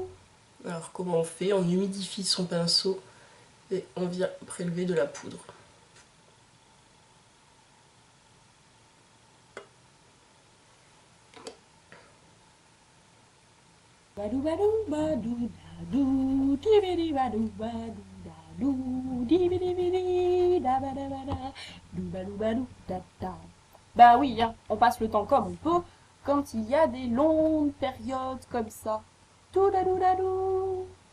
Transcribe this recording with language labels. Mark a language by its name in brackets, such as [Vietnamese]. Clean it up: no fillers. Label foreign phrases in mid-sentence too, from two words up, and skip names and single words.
[French] Alors, comment on fait? On humidifie son pinceau et on vient prélever de la poudre. Badou badou badou dadou, dibidi badou badou dadou, dibidi bidi da ba da ba da, dou badou badou da da. Bah oui, hein, on passe le temps comme on peut quand il y a des longues périodes comme ça. Toudadouladou.